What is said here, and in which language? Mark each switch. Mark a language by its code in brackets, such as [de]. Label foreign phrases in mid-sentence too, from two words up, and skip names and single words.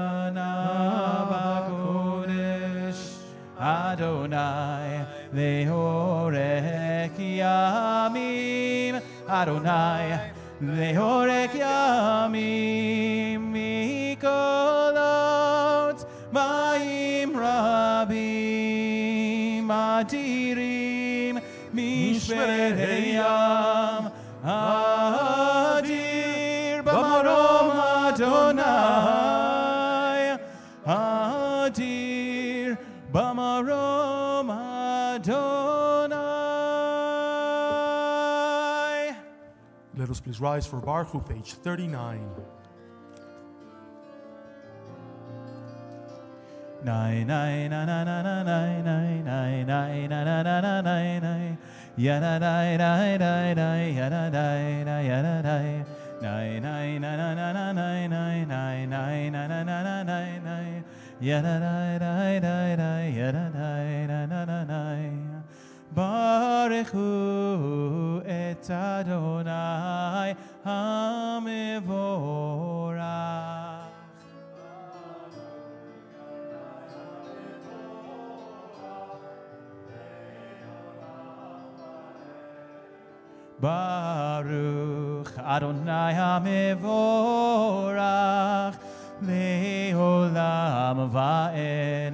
[he] בקודש אדוני לאורך ימים אדוני לאורך ימים מקולות מים רבים אדירים משברי ים אדיר במרום אדוני אדיר במרום אדוני. [en] Let us please rise for Baruch Hu, page 39. Nai nai na na na na nai nai nai nai na na na na nai nai ya na nai nai nai nai ya na nai nai ya na nai nai nai na na na na nai nai nai nai na na na na nai nai ya na nai nai nai nai ya na nai na na na nai [he] ברכו את אדוני המבורך. ברוך אדוני המבורך לעולם ועד.